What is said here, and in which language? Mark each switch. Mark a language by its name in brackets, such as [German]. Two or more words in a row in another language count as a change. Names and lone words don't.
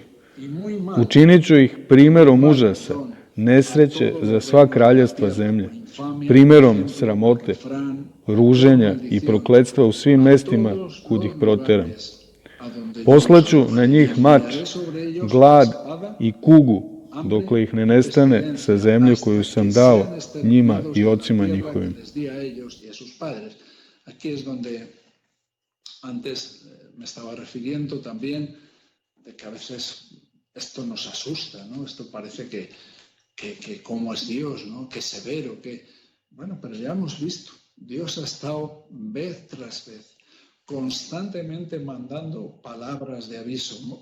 [Serbian] Učinit ću ih primjerom užasa, nesreće za sva kraljestva zemlje, primjerom sramote, ruženja i prokletstva u svim mestima kud ih proteram. Poslaću na njih mač, glad i kugu, dokle ih ne nestane sa zemlje koju sam dao njima i ocima njihovim. [Spanish] Aquí es donde antes me estaba refiriendo también de que a veces esto nos asusta, ¿no? Esto parece que cómo es Dios, ¿no? Que severo, que... Bueno, pero ya hemos visto, Dios ha estado vez tras vez constantemente mandando palabras de aviso, ¿no?